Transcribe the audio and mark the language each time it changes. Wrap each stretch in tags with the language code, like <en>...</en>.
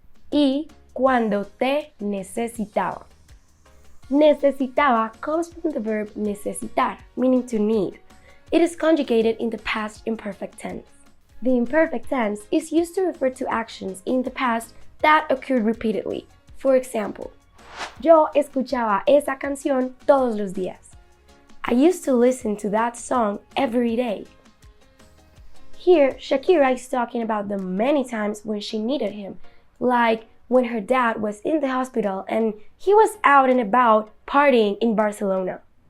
<es>Y cuando te necesitaba.</es> <en>Necesitaba comes from the verb necesitar, meaning to need. It is conjugated in the past imperfect tense. The imperfect tense is used to refer to actions in the past that occurred repeatedly.</en> <es>For example, yo escuchaba esa canción todos los días.</es> <en>I used to listen to that song every day. Here, Shakira is talking about the many times when she needed him, like when her dad was in the hospital and he was out and about partying in Barcelona.</en>